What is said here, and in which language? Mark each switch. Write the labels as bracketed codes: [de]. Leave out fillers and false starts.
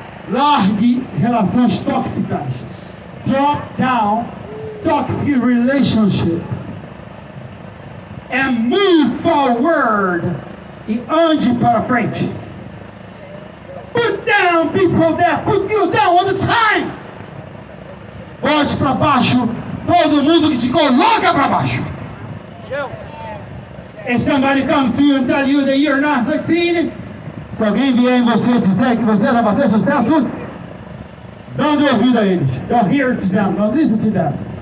[pt] Largue relações tóxicas. [en] Drop down toxic relationship. And move forward. [pt] E ande para frente. [en] Put down people that put you down all the time. [pt] Bote para baixo todo mundo que te coloca para baixo. [en] If somebody comes to you and tell you that you're not succeeding, [pt] se alguém vier em você dizer que você não vai ter sucesso, não dê ouvido a eles. [en] Don't hear to them. Don't listen to them.